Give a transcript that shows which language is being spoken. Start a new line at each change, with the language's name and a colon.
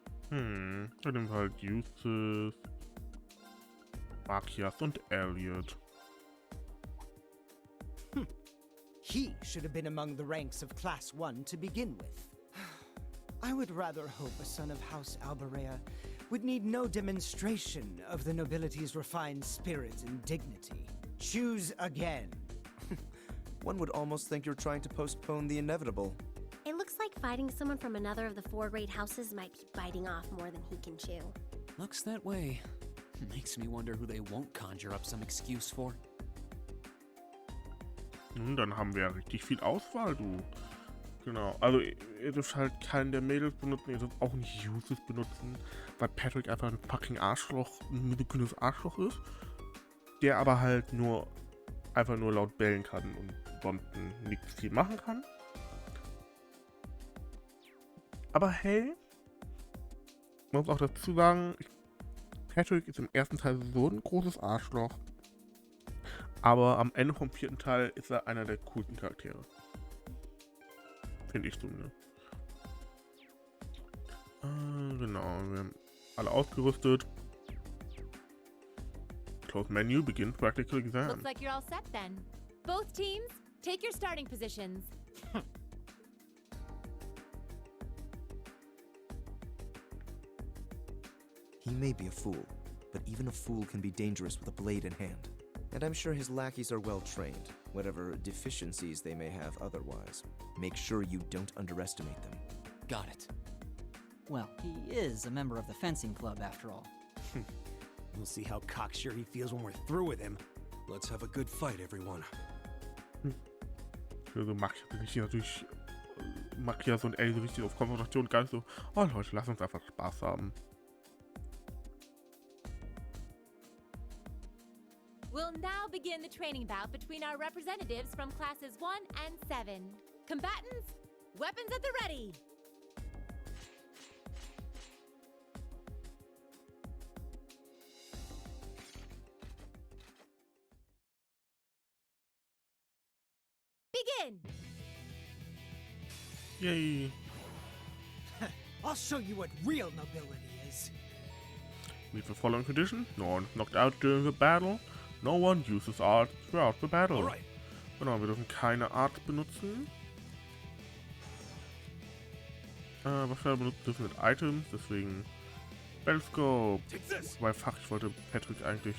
German: Dann nehmen wir halt Uses, Makias und Elliot.
English: He should have been among the ranks of Class 1 to begin with. I would rather hope a son of House Alberea would need no demonstration of the nobility's refined spirit and dignity. Choose again. One would almost think you're trying to postpone the inevitable. It looks like fighting someone from another of the 4 great houses might be biting off more than he can chew. Looks that way. Makes me wonder who they won't conjure up some excuse for.
German: Und dann haben wir ja richtig viel Auswahl, du. Genau, also ihr dürft halt keinen der Mädels benutzen, ihr dürft auch nicht Uses benutzen, weil Patrick einfach ein fucking Arschloch, ein misogynes Arschloch ist, der aber halt einfach nur laut bellen kann und sonst nichts viel machen kann. Aber hey, man muss auch dazu sagen, Patrick ist im ersten Teil so ein großes Arschloch, aber am Ende vom 4. Teil ist er einer der coolsten Charaktere. Finde ich zumindest. Genau, wir haben alle ausgerüstet.
English: Close menu, begin practical exam. Looks like you're all set then. Both teams, take your starting positions. He may be a fool, but even a fool can be dangerous with a blade in hand. And I'm sure his lackeys are well trained, whatever deficiencies they may have otherwise. Make sure you don't underestimate them. Got it. Well, he is a member of the fencing club after all. We'll see how cocksure he feels when we're through with him. Let's have a good fight, everyone.
German: Also Max bin ich natürlich mag ja so ein L richtig auf Konfrontation, gar nicht so, oh Leute, lass uns einfach Spaß haben.
English: We'll now begin the training bout between our representatives from classes 1 and 7. Combatants, weapons at the ready! Begin! Yay! I'll show you what real nobility is. Meet the following condition. No one is knocked out during the battle. No one uses art throughout the battle. Alright.
German: Genau, wir dürfen keine Art benutzen. Was wir benutzen dürfen mit Items, deswegen Bellscope. Wobei, fuck, ich wollte Patrick eigentlich...